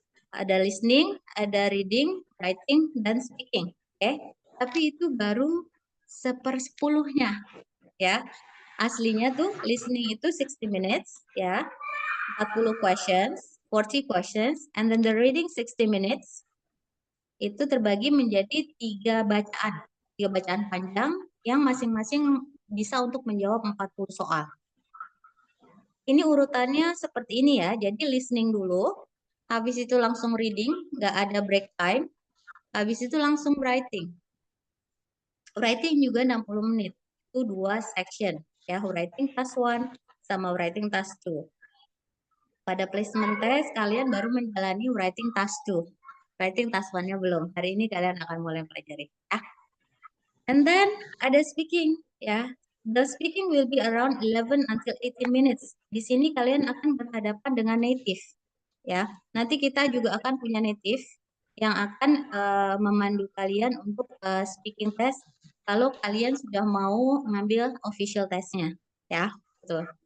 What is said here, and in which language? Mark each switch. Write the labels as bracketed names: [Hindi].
[Indonesian] Ada listening, ada reading, writing, dan speaking. Oke. Tapi itu baru 1/10-nya ya. Aslinya tuh listening itu 60 minutes ya. [English] 40 questions, 40 questions, and then the reading 60 minutes. [Indonesian] Itu terbagi menjadi 3 bacaan. 3 bacaan panjang yang masing-masing bisa untuk menjawab 40 soal. Ini urutannya seperti ini ya. Jadi listening dulu, habis itu langsung reading, nggak ada break time. Habis itu langsung writing. Writing juga 60 menit. Itu 2 section ya, writing task 1 sama writing task 2. Pada placement test kalian baru menjalani writing task 2. Writing task 1-nya belum. Hari ini kalian akan mulai pelajari ya. [English] And then [Indonesian] ada speaking ya. [English] The speaking will be around 11 until 18 minutes. [Indonesian] Di sini kalian akan berhadapan dengan native ya. Nanti kita juga akan punya native yang akan memandu kalian untuk speaking test kalau kalian sudah mau mengambil official testnya ya. Betul.